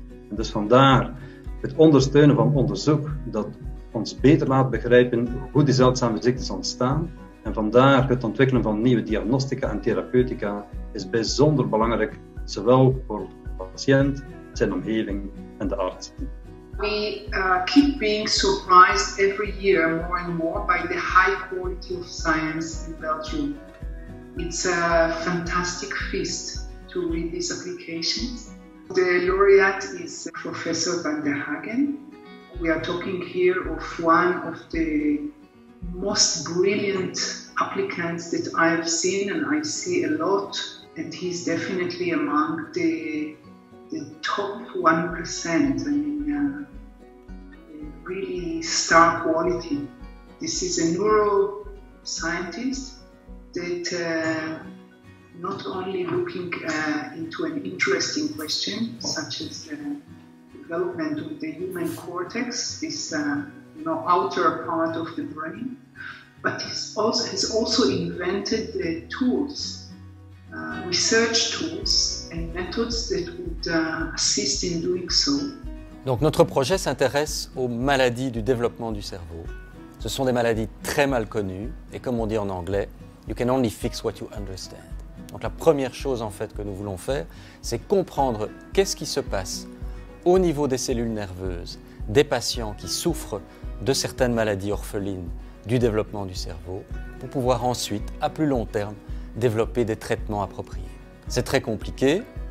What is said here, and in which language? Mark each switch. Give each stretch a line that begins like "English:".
Dutch: En dus vandaar het ondersteunen van onderzoek dat ons beter laat begrijpen hoe die zeldzame ziektes ontstaan. En vandaar het ontwikkelen van nieuwe diagnostica en therapeutica is bijzonder belangrijk, zowel voor de patiënt, zijn omgeving en de arts.
English: We keep being surprised every year more and more by the high quality of science in Belgium. It's a fantastic feast to read these applications. The laureate is Professor Van der Hagen. We are talking here of one of the most brilliant applicants that I've seen, and I see a lot, and he's definitely among the top 1%. I mean, really star quality. This is a neuroscientist that not only looking into an interesting question, such as the development of the human cortex, this outer part of the brain, but has also invented the tools, research tools and methods that would assist in doing so.
French: Donc notre projet s'intéresse aux maladies du développement du cerveau. Ce sont des maladies très mal connues et comme on dit en anglais,
English: you can only fix what you understand.
French: Donc la première chose en fait que nous voulons faire, c'est comprendre qu'est-ce qui se passe au niveau des cellules nerveuses des patients qui souffrent de certaines maladies orphelines du développement du cerveau pour pouvoir ensuite, à plus long terme, développer des traitements appropriés. C'est très compliqué.